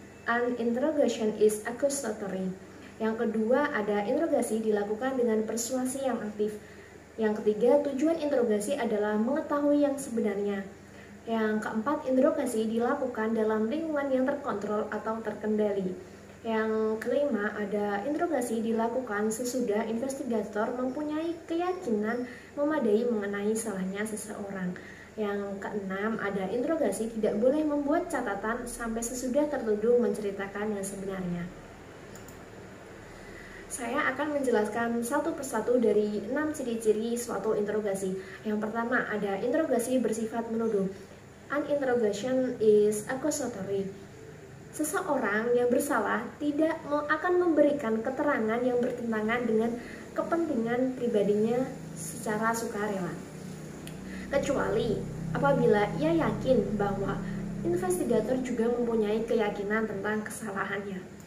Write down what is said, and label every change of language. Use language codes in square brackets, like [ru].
[en] An interrogation is accusatory. [id] Yang kedua, ada interogasi dilakukan dengan persuasi yang aktif. Yang ketiga, tujuan interogasi adalah mengetahui yang sebenarnya. Yang keempat, interogasi dilakukan dalam lingkungan yang terkontrol atau terkendali. Yang kelima, ada interogasi dilakukan sesudah investigator mempunyai keyakinan memadai mengenai salahnya seseorang. Yang keenam, ada interogasi tidak boleh membuat catatan sampai sesudah tertuduh menceritakan yang sebenarnya. Saya akan menjelaskan satu persatu dari 6 ciri-ciri suatu interogasi. Yang pertama, ada interogasi bersifat menuduh. [en] An interrogation is accusatory. [id] Seseorang yang bersalah tidak akan memberikan keterangan yang bertentangan dengan kepentingan pribadinya secara sukarela, kecuali apabila ia yakin bahwa investigator juga mempunyai keyakinan tentang kesalahannya.